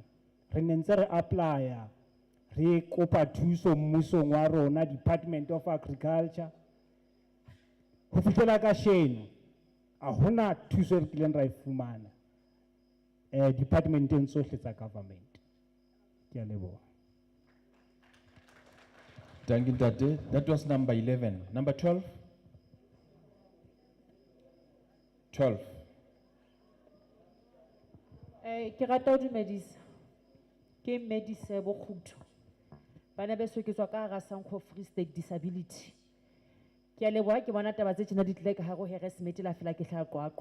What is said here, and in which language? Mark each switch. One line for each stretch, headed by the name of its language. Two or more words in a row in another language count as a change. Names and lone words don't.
Southern Sotho: Re ne ntse re apply-a re kopa thuso mmusong wa rona, Department of Agriculture. Ho fihlela kasheno a hona thuso e re kileng ra e fumana departmenteng tsohle tsa government. Ke a leboha.
English: Thank you, Tate. That was number 11. Number 12? 12.
Southern Sotho: Ke rata ho dumedisa. Ke Medisebo Kgutho. Bana beso ke tswa ka hara Sanko Free State Disability. Ke a leboha ke bona taba tse tjena di tle ka hare ho HARRISMITH la fela ke hla qwaqwa.